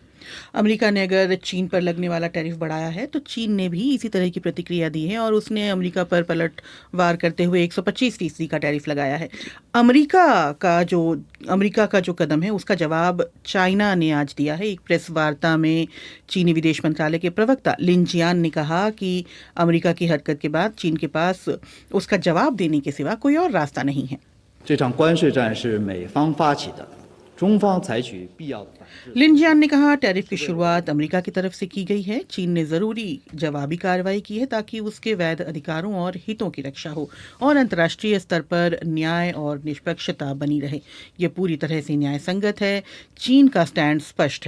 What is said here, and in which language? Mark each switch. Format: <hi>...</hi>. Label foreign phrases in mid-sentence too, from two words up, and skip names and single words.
<hi>अमेरिका ने अगर चीन पर लगने वाला टैरिफ बढ़ाया है तो चीन ने भी इसी तरह की प्रतिक्रिया दी है और उसने अमेरिका पर पलटवार करते हुए 125% का टैरिफ लगाया है। अमेरिका का जो कदम है उसका जवाब चाइना ने आज दिया है। एक प्रेस वार्ता में चीनी विदेश मंत्रालय के प्रवक्ता लिन जियान ने कहा कि अमेरिका की हरकत के बाद चीन के पास उसका जवाब देने के सिवा कोई और रास्ता नहीं है।</hi> <zh>这场关税战是美方发起的，中方采取必要的反制。</zh> <hi>लिन जियान ने कहा टैरिफ की शुरुआत अमेरिका की तरफ से की गई है। चीन ने जरूरी जवाबी कार्रवाई की है ताकि उसके वैध अधिकारों और हितों की रक्षा हो और अंतर्राष्ट्रीय स्तर पर न्याय और निष्पक्षता बनी रहे। ये पूरी तरह से न्याय संगत है। चीन का स्टैंड स्पष्ट है।</hi>